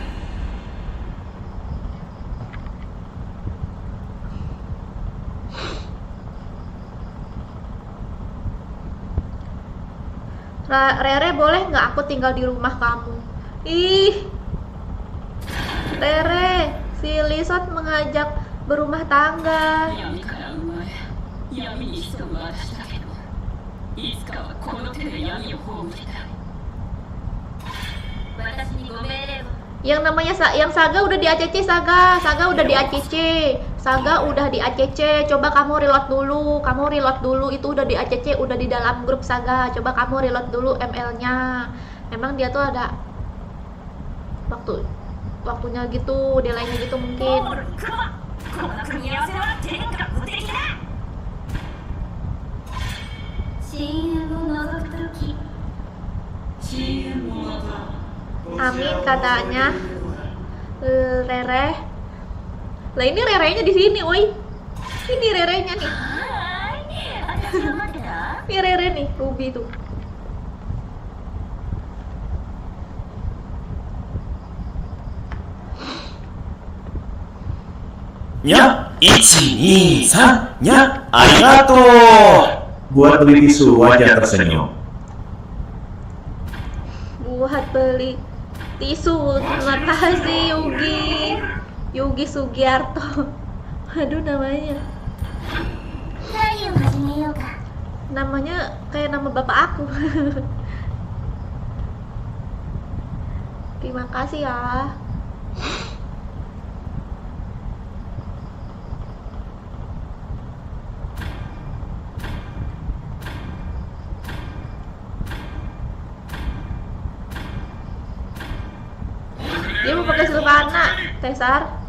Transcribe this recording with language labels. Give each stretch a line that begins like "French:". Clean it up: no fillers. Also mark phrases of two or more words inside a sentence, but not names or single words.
Indonesian: Rere boleh nggak aku tinggal di rumah kamu? Ih, Rere, si Lisot mengajak berumah tangga.
Japanese: 闇から生まれ闇に潜む私だけどいつかはこの手で闇を葬りたい。私にご命令を。
Indonesian: Yang namanya yang Saga udah di ACC. Saga udah di ACC. Saga udah di ACC. Coba kamu reload dulu. Itu udah di ACC, udah di dalam grup Saga. Coba kamu reload dulu ML-nya. Emang dia tuh ada waktunya gitu, delaynya gitu mungkin.
Japanese: この組み合わせは天下無敵だ。CM を覗くとき
Indonesian: Amin katanya. Rere. Lah ini Rerenya di sini, woi. Ini Rerenya nih.
Japanese: はーい、私を待ってた。
Indonesian: Ini Rere nih, Ruby tuh. nya 123 nya arigato. Buat beli tisu, wajah tersenyum. Buat beli tisu. Terima kasih Yugi Sugiarto. Aduh namanya.
Japanese: 何を始めようか。
Indonesian: Namanya kayak nama bapak aku. Terima kasih ya. Dia mau pakai Sylvana, Tesar.